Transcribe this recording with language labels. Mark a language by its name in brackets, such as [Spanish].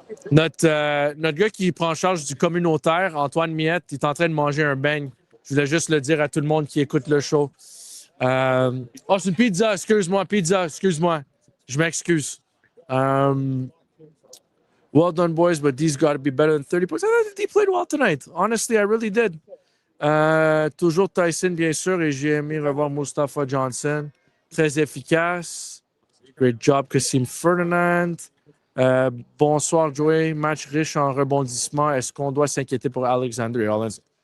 [French] Notre gars qui prend charge du communautaire, Antoine Miette, il est en train de manger un beigne. Je voulais juste le dire à tout le monde qui écoute le show. Oh, c'est une pizza, excuse-moi. Je m'excuse. [English] Well done, boys, but these got to be better than 30 points. I thought they played well tonight. Honestly, I really did. [French] Toujours Tyson, bien sûr, et j'ai aimé revoir Mustafa Johnson. Très efficace. [English] Great job, [French] Kassim Ferdinand. Bonsoir, Joey. Match riche en rebondissements. Est-ce qu'on doit s'inquiéter pour Alexander Hollins?